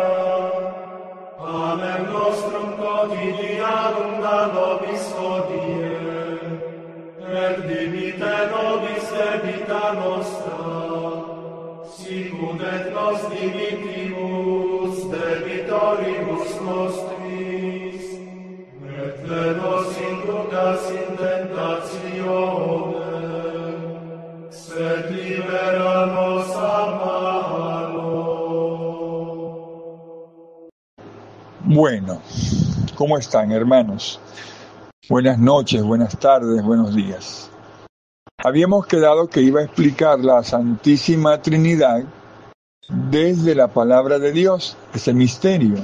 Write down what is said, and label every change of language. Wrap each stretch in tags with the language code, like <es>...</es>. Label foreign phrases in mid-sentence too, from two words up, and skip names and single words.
<la>Panem nostrum quotidianum da nobis hodie, et dimite nobis debita nostra, sicut et nos dimittimus debitoribus nostris, et ne nos inducas in tentationem, sed libera nos a malo.</la> <es>Bueno, ¿cómo están, hermanos? Buenas noches, buenas tardes, buenos días. Habíamos quedado que iba a explicar la Santísima Trinidad desde la palabra de Dios, ese misterio.</es>